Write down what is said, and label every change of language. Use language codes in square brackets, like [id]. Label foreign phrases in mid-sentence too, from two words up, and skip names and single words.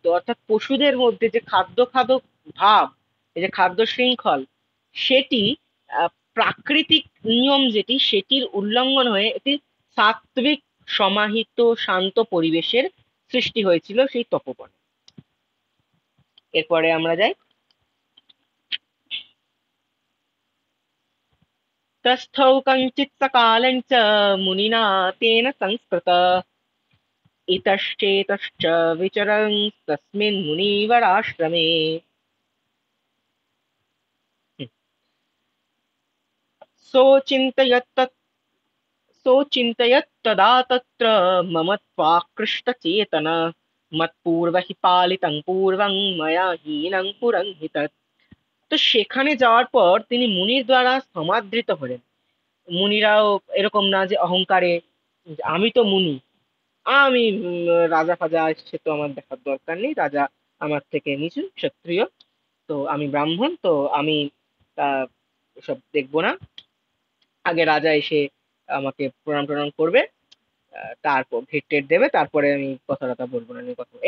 [bn] অর্থাৎ পশুদের মধ্যে যে খাদ্য খাদ্য ভাব, এই যে খাদ্য শৃঙ্খল, সেটি প্রাকৃতিক নিয়ম যেটি, সেটির উল্লঙ্ঘন হয়ে একটি সাত্ত্বিক সমাহিত শান্ত পরিবেশের সৃষ্টি হয়েছিল সেই তপোবনে। এরপরে আমরা যাই। [sa] तस्थौ कञ्चित्सकालञ्च मुनिना तेन संस्कृत इतश्चेतश्च विचरन् तस्मिन् मुनिवराश्रमे। सोचिन्तयत् सोचिन्तयत्तदा तत्र मम त्वाकृष्टचेतन मत्पूर्व हि पालितं पूर्वं मया हीनं पुरं हि तत्। [bn] তো সেখানে যাওয়ার পর তিনি মুনির দ্বারা সমাদৃত হলেন। মুনিরাও এরকম না যে অহংকারে যে আমি তো মুনি, আমি রাজা ফাজা সে তো আমার দেখার দরকার নেই, রাজা আমার থেকে নিচু ক্ষত্রিয়, তো আমি ব্রাহ্মণ, তো আমি আহ সব দেখবো না, আগে রাজা এসে আমাকে প্রণাম টনাম করবে, তারপর ভেট টেট দেবে, তারপরে আমি কথা টথা বলবো না, নিয়ে কথা বলবো।